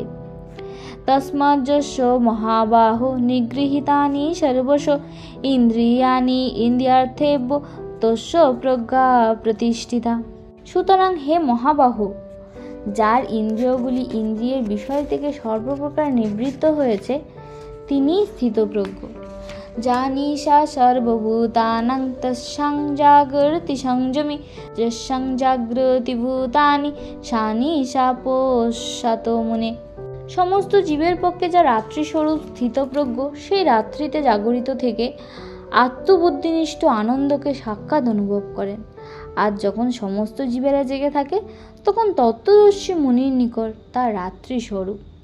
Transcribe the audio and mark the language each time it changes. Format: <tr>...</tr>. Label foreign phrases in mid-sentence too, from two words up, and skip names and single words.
<sa>তস্মাৎ যস্য মহাবাহো নিগৃহীতানি সর্বশ ইন্দ্রিয়াণি ইন্দ্রিয়ার্থেভ্য তস্য প্রজ্ঞা প্রতিষ্ঠিতা।</sa> <bn>সুতরাং হে মহাবাহু, যার ইন্দ্রিয়গুলি ইন্দ্রিয়ের বিষয় থেকে সর্বপ্রকার নিবৃত্ত হয়েছে, তিনিই স্থিতপ্রজ্ঞ।</bn> <sa>जानीषा सर्वभूतानां तस्यां जागर्ति संयमी यस्यां जागृति भूतानि सानिशा पोषातो मुने।</sa> <bn>সমস্ত জীবের পক্ষে যা রাত্রি স্বরূপ স্থিতপ্রজ্ঞ, সেই রাত্রিতে জাগরিত থেকে আত্মবুদ্ধিনিষ্ঠ আনন্দকে সাক্ষাৎ অনুভব করেন। আর যখন সমস্ত জীবেরা জেগে থাকে, তখন তত্ত্বদর্শী মুনির নিকট তার রাত্রি স্বরূপ।</bn>